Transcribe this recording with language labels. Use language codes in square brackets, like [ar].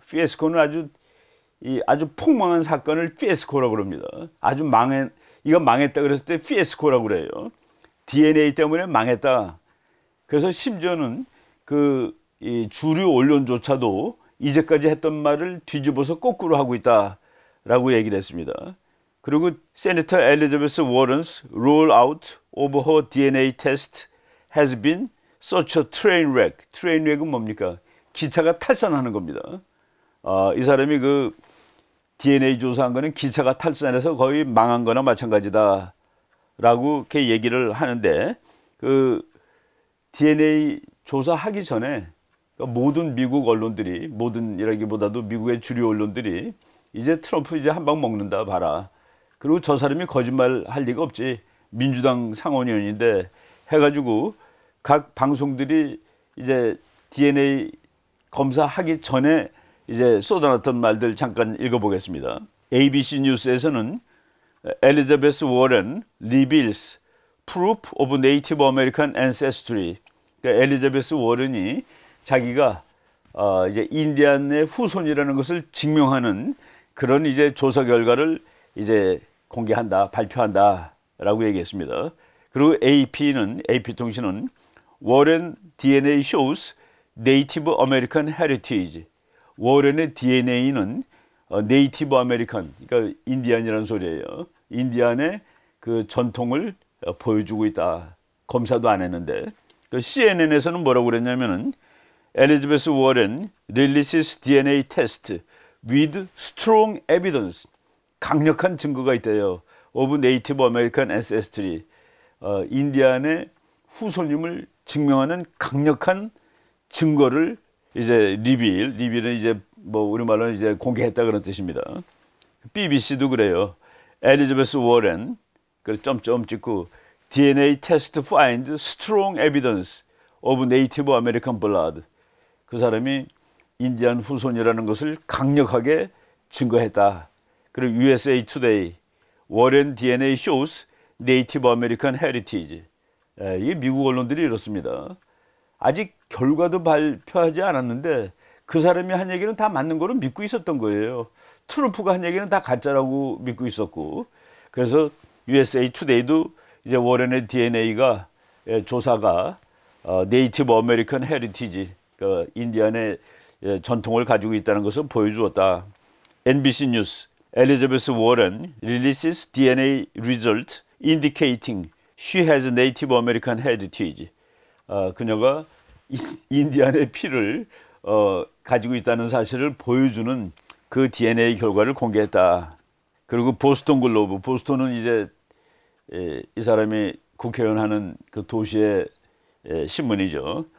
[ko] fiasco는 아주 폭망한 사건을 fiasco라고 그럽니다. 이거 망했다 그랬을 때 fiasco라고 그래요. DNA 때문에 망했다. 그래서 심지어는 이 주류 언론조차도 이제까지 했던 말을 뒤집어서 거꾸로 하고 있다라고 얘기를 했습니다. [en] 그리고 세네터 엘리자베스 워런's rollout of her DNA test has been such a train wreck. [ko] train wreck은 뭡니까? 기차가 탈선하는 겁니다. 이 사람이 그 DNA 조사한 거는 기차가 탈선해서 거의 망한 거나 마찬가지다 라고 이렇게 얘기를 하는데 그 DNA 조사하기 전에 모든 미국 언론들이, 모든이라기보다도 미국의 주류 언론들이 이제 트럼프 이제 한 방 먹는다 봐라. 그리고 저 사람이 거짓말 할 리가 없지. 민주당 상원의원인데 해가지고 각 방송들이 이제 DNA 검사하기 전에 이제 쏟아놨던 말들 잠깐 읽어보겠습니다. [en] ABC [ko] 뉴스에서는 [en] 엘리자베스 워런 reveals proof of Native American ancestry. [ko] 그러니까 엘리자베스 워런이 자기가 이제 인디안의 후손이라는 것을 증명하는 그런 이제 조사 결과를 이제 공개한다, 발표한다라고 얘기했습니다. [en] 그리고 AP [ko] 통신은 [en] 워런 DNA shows Native American heritage. [ko] 워런의 DNA는 네이티브 아메리칸, 그러니까 인디안이라는 소리예요. 인디안의 그 전통을 보여주고 있다. 검사도 안 했는데. CNN에서는 뭐라고 그랬냐면은 [en] 엘리자베스 워런 releases DNA test with strong evidence. [ko] 강력한 증거가 있대요. [en] of Native American ancestry. [ko] 인디안의 후손임을 증명하는 강력한 증거를 이제 리빌은 이제 뭐 우리말로는 이제 공개했다 그런 뜻입니다. BBC도 그래요. [en] 엘리자베스 워런 [ko] 그 점점 찍고 [en] DNA test find strong evidence of Native American blood. [ko] 그 사람이 인디안 후손이라는 것을 강력하게 증거했다. [en] 그리고 USA Today 워런 DNA shows Native American heritage. [ko] 이게 미국 언론들이 이렇습니다. 아직 결과도 발표하지 않았는데 그 사람이 한 얘기는 다 맞는 거로 믿고 있었던 거예요. 트럼프가 한 얘기는 다 가짜라고 믿고 있었고, 그래서 USA Today도 이제 워런의 DNA가 조사가 네이티브 아메리칸 헤리티지, 그 인디안의 전통을 가지고 있다는 것을 보여주었다. [en] NBC 뉴스 엘리자베스 워런 releases DNA result indicating she has Native American heritage. [ko] 그녀가 인디안의 피를 가지고 있다는 사실을 보여주는 그 DNA 결과를 공개했다. 그리고 보스턴 글로브, 보스턴은 이제 이 사람이 국회의원 하는 그 도시의 신문이죠.